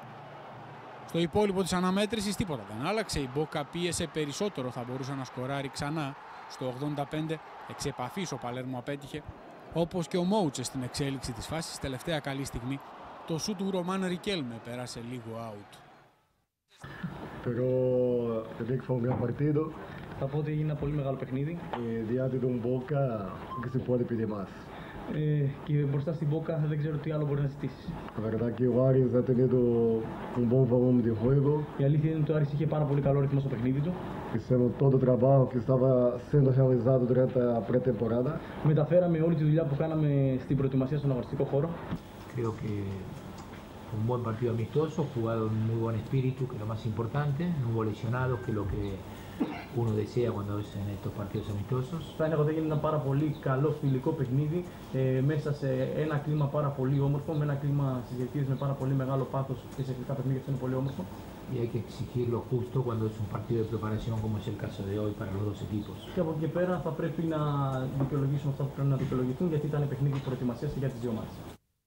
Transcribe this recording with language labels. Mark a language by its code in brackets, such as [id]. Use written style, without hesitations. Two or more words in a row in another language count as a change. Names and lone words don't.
[el] Στο υπόλοιπο της αναμέτρησης τίποτα δεν άλλαξε. Η Boca πίεσε περισσότερο, θα μπορούσε να σκοράρει ξανά. Στο 85 εξ επαφής ο Παλέρμο απέτυχε, όπως και ο Μόουτσε στην εξέλιξη της φάσης. Τελευταία καλή στιγμή το σούτ του Ρωμάν Ρικέλμε πέρασε λίγο out. [es] Pero te digo que fue un gran partido. [el] Θα πω ότι έγινε ένα πολύ μεγάλο παιχνίδι. [es] Diante de un Boca que se puede pedir más. [el] Και μπροστά στην Boca δεν ξέρω τι άλλο μπορεί να ζητήσει. [es] La verdad que o Ares ha tenido un buen volumen de juego. [el] Η αλήθεια είναι ότι ο Άρης είχε πάρα πολύ καλό ρυθμό στο παιχνίδι του. [pt] Fizemos todo o trabalho que estava sendo realizado durante a pré-temporada. [el] Μεταφέραμε όλη τη δουλειά που κάναμε στην προετοιμασία στον αγωνιστικό χώρο. [es] Creo que un buen partido amistoso, jugado en muy buen espíritu, que es lo más importante, no hubo lesionados, que es lo que uno desea cuando es en estos partidos amistosos. [el] Θα έλεγα ότι έγινε ένα πάρα πολύ καλό φιλικό παιχνίδι μέσα σε ένα κλίμα πάρα πολύ όμορφο, με ένα κλίμα στις διαιτησίες με πάρα πολύ μεγάλο πάθος και σε φιλικά παιχνίδια αυτό είναι πολύ όμορφο. [es] Y hay que exigir lo justo cuando es un partido de preparación como es el caso de hoy para los dos equipos. [el] Και από εκεί και πέρα θα πρέπει να δικαιολογήσουμε αυτά που πρέπει να δικαιολογηθούν, γιατί ήταν παιχνίδι προετοιμασίας και για τις δύο ομάδες.